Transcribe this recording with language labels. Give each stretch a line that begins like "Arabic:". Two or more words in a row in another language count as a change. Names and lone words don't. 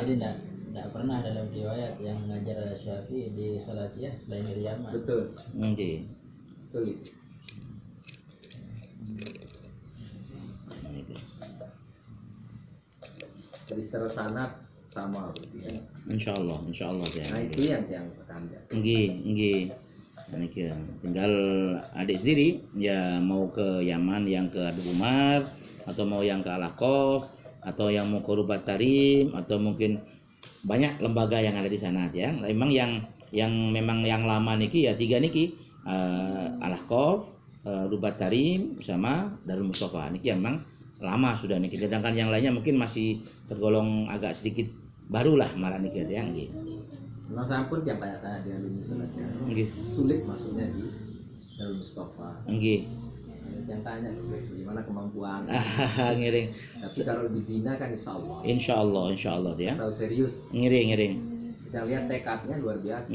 Indonesian: Jadi tidak pernah dalam riwayat yang mengajar Syafi'i di Salatiyah selain dari Yaman. Betul. Nggih. Betul. Jadi secara sanad sama berarti kan. Insyaallah ya. Nah itu yang tekan ya. Nggih. Niki ya. Tinggal adik sendiri ya mau ke Yaman yang ke Habib Umar atau mau yang ke Al-Ahqaf atau yang mau ke Rubat Tarim atau mungkin banyak lembaga yang ada di sana ya. Memang yang memang yang lama niki ya 3 niki Al-Ahqaf, Rubat Tarim sama Darul Mustafa. Niki memang lama sudah niki. Sedangkan yang lainnya mungkin masih tergolong agak sedikit barulah marah niki ya nggih. Nah sampun yang tanya di alumni sholatnya. Nggih. Sulit masuknya di Darul Mustafa. Nggih. Yang tanya gimana kemampuan. Ngiring. Tapi kalau dibina kan insya Allah. Insyaallah dia. Asal serius. Ngiring. Kita lihat tekadnya luar biasa.